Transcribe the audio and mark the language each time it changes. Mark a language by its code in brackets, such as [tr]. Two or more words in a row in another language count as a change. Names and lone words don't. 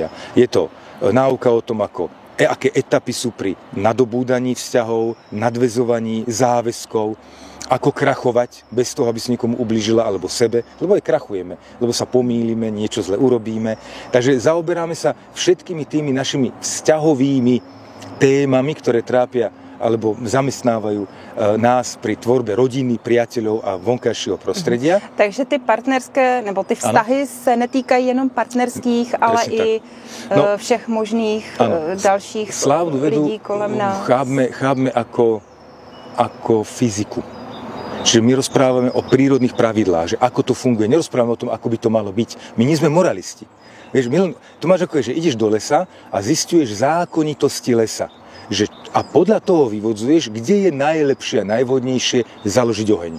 [sk] Je to náuka o tom, aké etapy sú pri nadobúdaní vzťahov, nadväzovaní záväzkov, ako krachovať bez toho, aby si niekomu ublížila alebo sebe, lebo aj krachujeme, lebo sa pomýlime, niečo zle urobíme. Takže zaoberáme sa všetkými tými našimi vzťahovými témami, ktoré trápia alebo zamestnávajú nás pri tvorbe rodiny, priateľov a vonkajšieho prostredia. [cs] Takže ty partnerské, nebo ty vztahy se netýkají jenom partnerských, ale i všech možných dalších lidí kolem nás. [sk] Chápeme ako fyziku. Čiže my rozprávame o prírodných pravidlách, že ako to funguje. Nerozprávame o tom, ako by to malo byť. My nie sme moralisti. Vieš, to máš ako, že ideš do lesa a zisťuješ zákonitosti lesa. A podľa toho vyvodzuješ, kde je najlepšie a najvhodnejšie založiť oheň.